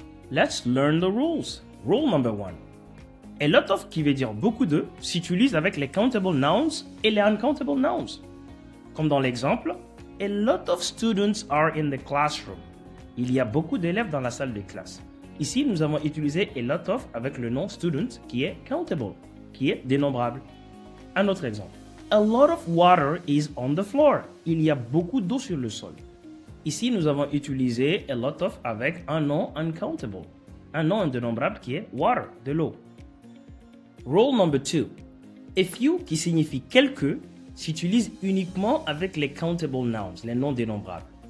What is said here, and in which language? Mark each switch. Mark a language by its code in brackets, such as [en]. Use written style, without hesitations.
[en] Let's learn the rules. Rule number 1. A lot of, [fr] qui veut dire beaucoup de, s'utilise avec les [en] countable nouns et les uncountable nouns. [fr] Comme dans l'exemple, [en] a lot of students are in the classroom. [fr] Il y a beaucoup d'élèves dans la salle de classe. Ici, nous avons utilisé [en] a lot of [fr] avec le nom student qui est countable, qui est dénombrable. Un autre exemple. [en] A lot of water is on the floor. [fr] Il y a beaucoup d'eau sur le sol. Ici, nous avons utilisé [en] a lot of [fr] avec un nom uncountable, un nom indénombrable qui est water, de l'eau. [en] Rule number 2. A few, [fr] qui signifie quelques, s'utilise uniquement avec les [en] countable nouns, [fr] les noms dénombrables.